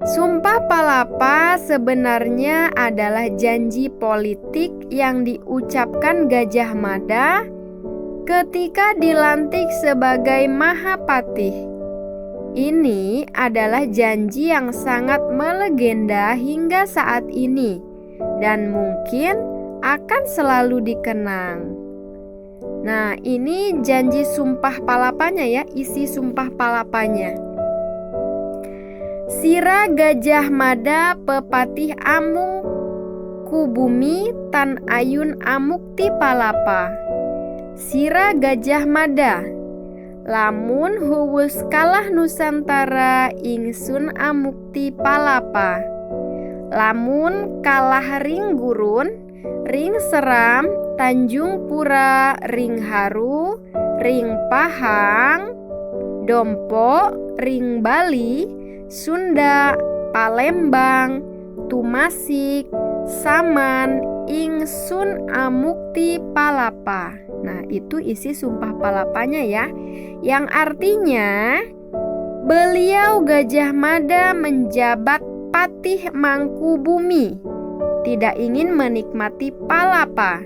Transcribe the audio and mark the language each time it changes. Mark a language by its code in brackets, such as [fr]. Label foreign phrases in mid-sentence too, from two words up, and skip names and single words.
[id] Sumpah Palapa sebenarnya adalah janji politik yang diucapkan Gajah Mada ketika dilantik sebagai Mahapatih. Ini adalah janji yang sangat melegenda hingga saat ini dan mungkin akan selalu dikenang. Nah, ini janji Sumpah Palapanya ya, isi Sumpah Palapanya. [kaw] Sira Gajah Mada pepatih amung kubumi tan ayun amukti palapa. Sira Gajah Mada, lamun huwus kalah Nusantara ingsun amukti palapa. Lamun kalah ring gurun, ring seram, Tanjung Pura, ring haru, ring Pahang, Dompo, ring Bali, Sunda, Palembang, Tumasik, Saman, ingsun amukti palapa. [id] Nah, itu isi Sumpah Palapanya ya, yang artinya beliau Gajah Mada menjabat patih Mangkubumi, tidak ingin menikmati palapa.